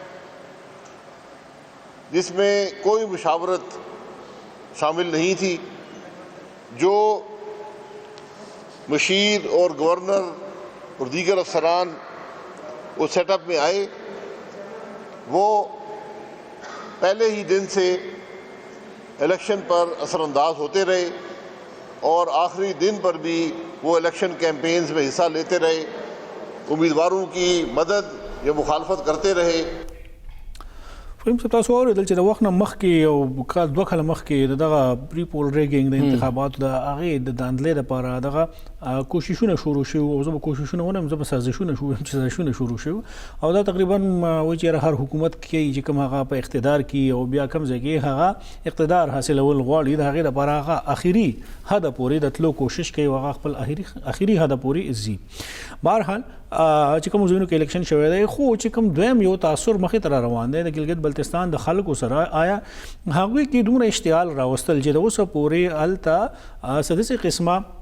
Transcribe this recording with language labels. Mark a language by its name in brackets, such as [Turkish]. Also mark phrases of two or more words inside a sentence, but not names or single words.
[Urdu] جس میں کوئی مشاورت شامل نہیں تھی جو مشیر اور گورنر اور دیگر افسران اس سیٹ اپ میں آئے وہ پہلے ہی دن سے الیکشن پر اثرانداز ہوتے رہے اور آخری دن پر بھی وہ [English] election campaigns [Urdu] میں حصہ لیتے رہے امیدواروں کی مدد یا مخالفت کرتے رہے [Pashto] فهم تاسو اوریدل چې د وخت نه مخکې او کال 2 کاله مخکې دغه [English] pre-poll rigging [Pashto] د انتخاباتو د هغې د داندلې لپاره دغه کوششونه شروع شو او زه به کوششونه ونیم زه به سازشونه شروع شو او دا تقریبا وایي چې هر حکومت کې چې کوم هغه په اقتدار کې او بیا کوم ځای کې هغه اقتدار حاصلول غواړي د هغې لپاره هغه اخري هدف پورې د تلو کوشش کوي او هغه خپل اخري هدف پورې ځي بهرحال چې کوم ځایونو کې الیکشن شوی دی خو چې کوم دویم یو تاثر مخې ته روان دی د ګلګت بلتستان د خلکو سره آیا هغوی کې دومره اشتعال راوستل چې د اوسه پورې هلته څه داسې قسمه